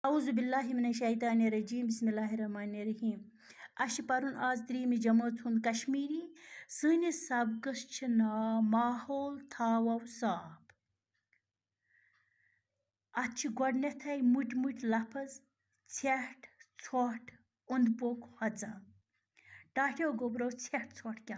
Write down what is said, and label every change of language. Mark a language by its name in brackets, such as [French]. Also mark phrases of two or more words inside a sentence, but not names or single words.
[Arabic] اعوذ باللہ من الشیطان الرجیم بسم اللہ الرحمن الرحیم [Kashmiri] اَسہِ چھِ پَرُن آز 3 جمٲژ ہُنٛد کشمیٖری سٲنِس سبقس چھِ ناو ماحول تھاوو صاف اَتھ چھِ گۄڈٕنٮ۪تھٕے مُٹۍ مُٹۍ لفظ ژھٮ۪ٹھ ژھۄٹھ اوٚنٛد پوٚک ہۄژان ٹاٹھیو گوٚبرو ژھٮ۪ٹھ ژھۄٹھ کیٛاہ